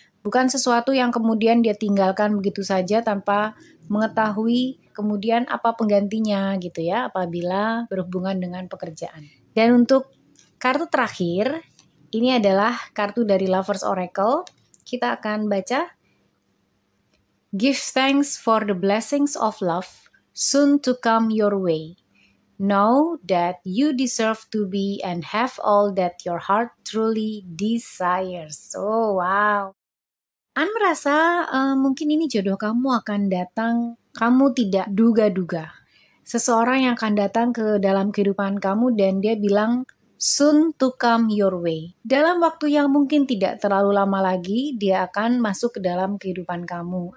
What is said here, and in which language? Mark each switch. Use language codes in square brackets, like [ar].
[id] Bukan sesuatu yang kemudian dia tinggalkan begitu saja tanpa mengetahui kemudian apa penggantinya gitu ya apabila berhubungan dengan pekerjaan. Dan untuk kartu terakhir, ini adalah kartu dari Lovers Oracle. Kita akan baca. [en] Give thanks for the blessings of love soon to come your way. Know that you deserve to be and have all that your heart truly desires. Oh wow. [id] Ann merasa mungkin ini jodoh kamu akan datang, kamu tidak duga-duga. Seseorang yang akan datang ke dalam kehidupan kamu dan dia bilang, [en] soon to come your way. [id] Dalam waktu yang mungkin tidak terlalu lama lagi, dia akan masuk ke dalam kehidupan kamu.